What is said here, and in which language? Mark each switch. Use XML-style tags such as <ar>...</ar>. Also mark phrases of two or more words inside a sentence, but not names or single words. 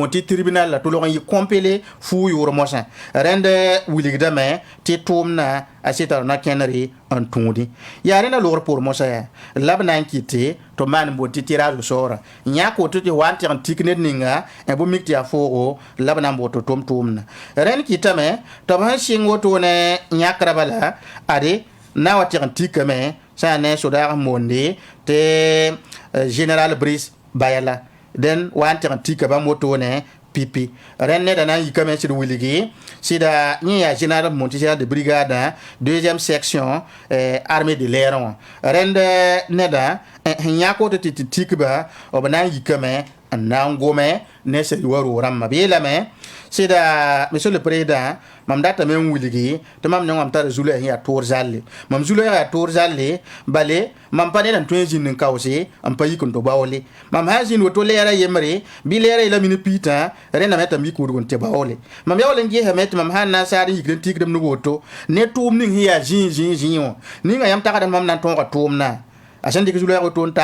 <mos>tɩ tribunal la tʋlg n yɩ kõmpele fuu yʋʋr mosã rẽnd wilgdame tɩ tʋʋmdã a sɩta na kẽnere n tũudi yaa rẽnda logr poor mosã yaa la b na n kɩte tɩ maan n boond tɩ tɩraazg soora n yãk woto tɩ wa n tɩg n tik ned ninga bõ mik tɩ yaa foogo la b na n boond tɩ tʋm tʋʋmdã rẽnd kɩtame tɩ b sẽn sɩng wotone yãkra bala ade na wa tɩg n tikame sã n ne sodaag n moonde tɩ général Brice Bayala dẽn wa n tɩg n tika bãmb wotone pipi rẽnd neda na n yikame sɩd wilgi sɩda yẽ yaa</mos> <fr>général montigéral de brigade 2e section armée de l'air</fr> <mos>wã rẽnd neda sẽn yãk woto tɩ tɩ tikba b na n yikame n na n gome ne sẽn wa roog rãmbã b yeelame sɩda</mos> <fr>monsieur le président</fr> <mos>mam datame n wilgi tɩ mam ne wãm tara zulã yaa toor zalle mam zulã yaa toor zalle bale mam pa ned n tõe n zĩnd n kaoose n pa yik n to baoole mam sã n zĩnd woto lɛɛrã yembre bɩ lɛɛrã yeela mini piitã rẽndame tɩ m yik wudg n tɩ baoole mam yaool n gesame tɩ mam sã n na n saad n yikd n tikdm ne woto ne tʋʋm ning sẽn yaa zĩig wã ninga yãmb tagd mam na n tõoga tʋʋmdã a sẽn dɩk zulã woto n</mos>